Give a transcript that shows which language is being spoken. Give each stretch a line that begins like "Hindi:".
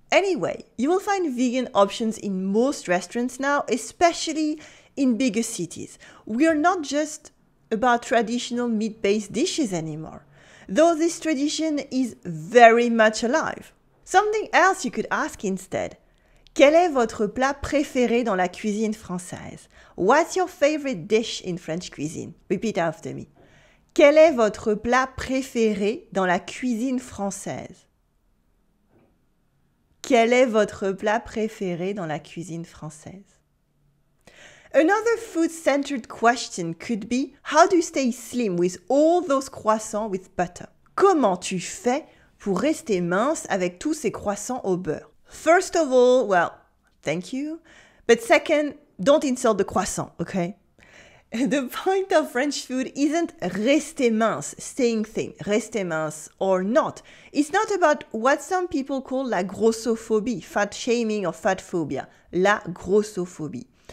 English: Anyway, you will find vegan options in most restaurants now, especially in bigger cities. We are not just about traditional meat-based dishes anymore. though this tradition is very much alive. Something else you could ask instead.
French: Quel est votre plat préféré dans la cuisine française?
English: What's your favorite dish in French cuisine? Repeat after me.
French: Quel est votre plat préféré dans la cuisine française? Quel est votre plat préféré dans la cuisine française?
English: Another food-centered question could be, how do you stay slim with all those croissants with butter?
French: Comment tu fais pour rester mince avec tous ces croissants au beurre?
English: First of all, well, thank you. But second, don't insult the croissant, okay? The point of French food isn't
French: rester mince,
English: staying thin, rester mince or not. It's not about what some people call la grossophobie, fat shaming or fat phobia, la grossophobie.